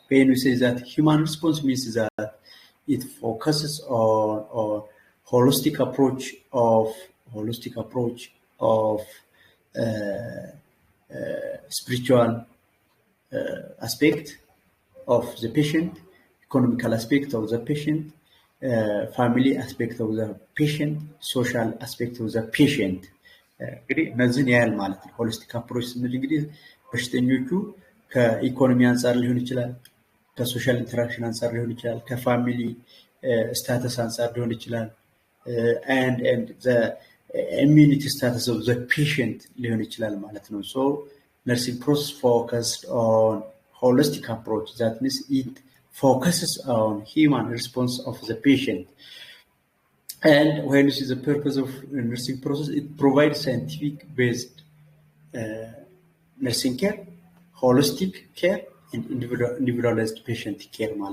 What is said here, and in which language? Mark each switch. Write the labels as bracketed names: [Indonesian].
[English] When we say that human response means that it focuses on holistic approach of spiritual aspect of the patient, economical aspect of the patient, family aspect of the patient, social aspect of the patient. [Amharic] እንግዲህ እነዚህን ያህል ማለት ነው። ሆሊስቲክ አፕሮች ስንል እንግዲህ በሽተኞቹ ከኢኮኖሚ አንጻር ሊሆን ይችላል፣ ከሶሻል ኢንተራክሽን አንጻር ሊሆን ይችላል፣ ከፋሚሊ ስታተስ አንጻር ሊሆን ይችላል፣ [English] and the immunity status of the patient [Amharic] ሊሆን ይችላል ማለት ነው። [English] So nursing process focused on holistic approach. That means it focuses on human response of the patient. And when you see the purpose of nursing process, it provides scientific-based nursing care, holistic care, and individualized patient care.